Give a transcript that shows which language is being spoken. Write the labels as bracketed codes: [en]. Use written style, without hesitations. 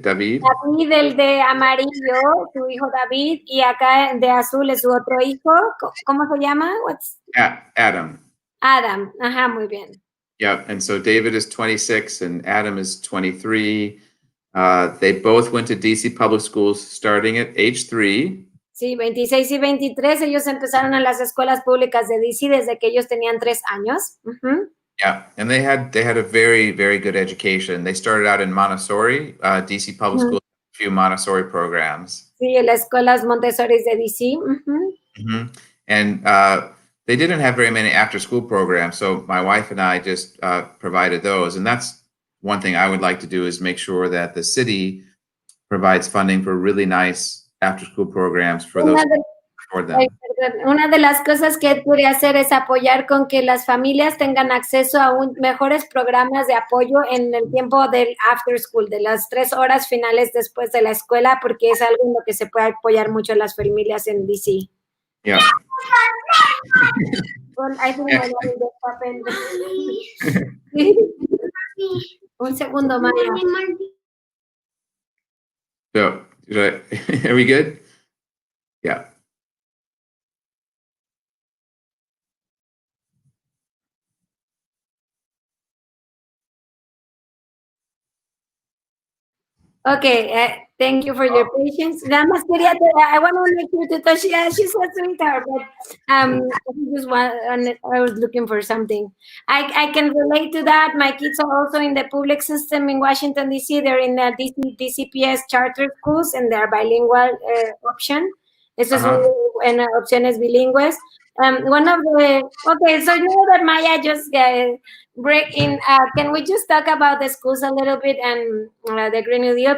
[es] David, el de amarillo, su hijo David, y acá de azul es su otro hijo. ¿Cómo se llama? Adam. Adam, ajá, muy bien. [en] Yeah, and so David is 26 and Adam is 23. They both went to DC public schools starting at age 3. [es] Sí, 26 y 23, ellos empezaron en las escuelas públicas de DC desde que ellos tenían 3 años. [en] Yeah, and they had a very, very good education. They started out in Montessori, DC public schools, a few Montessori programs. [es] Sí, en las escuelas Montessori de DC. [en] And they didn't have very many after-school programs, so my wife and I just provided those. And that's one thing I would like to do is make sure that the city provides funding for really nice after-school programs for those for them. [es] Una de las cosas que Ed puede hacer es apoyar con que las familias tengan acceso a mejores programas de apoyo en el tiempo del after school, de las 3 horas finales después de la escuela, porque es algo en lo que se puede apoyar mucho a las familias en DC. [en] Yeah. Well, I think my mother just happened. [es] Un segundo, Maya. [en] So, are we good? Yeah. Okay, thank you for your patience. [es] Nada más quería, [en] I want to make sure to touch, she's a sweetheart, but I was looking for something. I can relate to that. My kids are also in the public system in Washington, D.C. They're in the DCPS charter schools, and they're bilingual option. [es] Eso es en opciones bilingües. [en] One of the, so you know that Maya just break in, can we just talk about the schools a little bit and the Green New Deal?